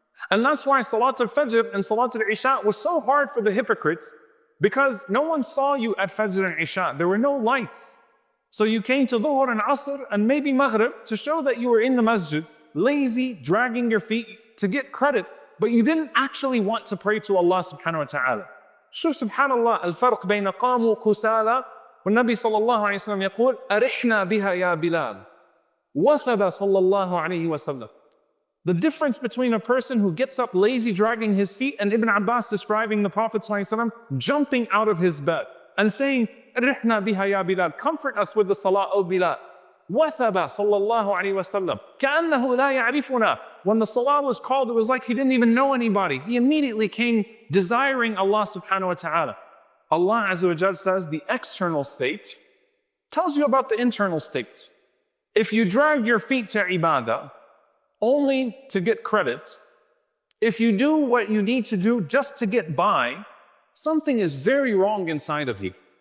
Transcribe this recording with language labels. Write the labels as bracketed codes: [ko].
[en] And that's why Salat al-Fajr and Salat al-Isha was so hard for the hypocrites, because no one saw you at Fajr and Isha. There were no lights. So you came to Dhuhr and Asr and maybe Maghrib to show that you were in the masjid, lazy, dragging your feet to get credit, but you didn't actually want to pray to Allah subhanahu wa ta'ala. [ar] شوف سبحان الله الفرق بين قاموا كسالى والنبي صلى الله عليه وسلم يقول أرحنا بها يا بلال وثب صلى الله عليه وسلم. [en] The difference between a person who gets up lazy, dragging his feet, and Ibn Abbas describing the Prophet ﷺ jumping out of his bed and saying, [ar] أرحنا بها يا بلال, [en] comfort us with the salah, O Bilal. [ar] وثب صلى الله عليه وسلم كأنه لا يعرفنا. [en] When the salah was called, it was like he didn't even know anybody. He immediately came desiring Allah subhanahu wa ta'ala. Allah Azza wa Jal says the external state tells you about the internal state. If you drag your feet to ibadah only to get credit, if you do what you need to do just to get by, something is very wrong inside of you.